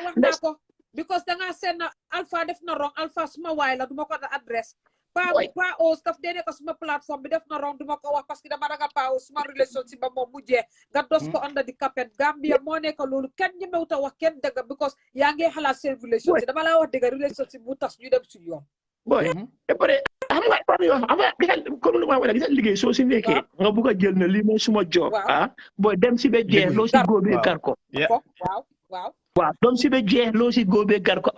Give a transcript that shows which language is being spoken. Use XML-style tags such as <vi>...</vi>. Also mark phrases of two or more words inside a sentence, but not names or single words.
<wo>because da nga seen na Alpha def na wrong Alpha suma waay la duma ko adresse Pa o stuff dene ko suma plateforme bi def na wrong duma ko wax parce que dama ragal Pa o suma relationship ba moom mujjee nga dos ko</wo> <en>under the carpet</en> <wo>Gambia moo nekk loolu kenn ñemewut a wax kenn dëgg because yaa ngi xalaat seen relationship dama laa wax dëgg relationship bu tas ñu dem suñu yoon boy après xam nga par yoo xam nga comme lu ma wax gis liggéey soo si nekkee nga bugg a jël na lii mooy suma job boy dem si ba jeex loo si góobee gar ko waaw doom si ba jeex loo si góobee gar ko</wo>